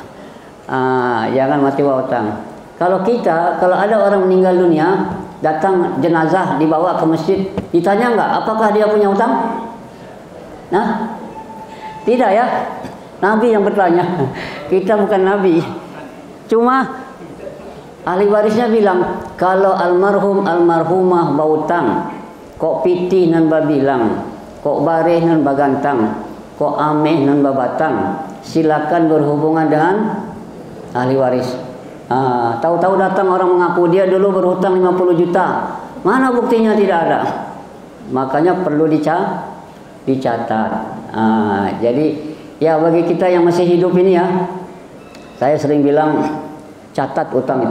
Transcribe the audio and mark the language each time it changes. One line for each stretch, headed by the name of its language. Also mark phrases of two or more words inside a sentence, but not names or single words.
Indonesian: Jangan mati bawa hutang. Kalau ada orang meninggal dunia, datang jenazah dibawa ke masjid, ditanya enggak apakah dia punya hutang? Nah, tidak ya. Nabi yang bertanya. Kita bukan Nabi. Cuma ahli warisnya bilang, kalau almarhum almarhumah
Minangkabau: bautang, kok piti nan babilang, kok bareh nan bagantang, kok ameh nan babatang,
Indonesian: silakan berhubungan dengan ahli waris. Tahu-tahu datang orang mengaku dia dulu berhutang 50 juta. Mana buktinya? Tidak ada. Makanya perlu dicatat. Jadi ya bagi kita yang masih hidup ini ya, saya sering bilang catat utang itu.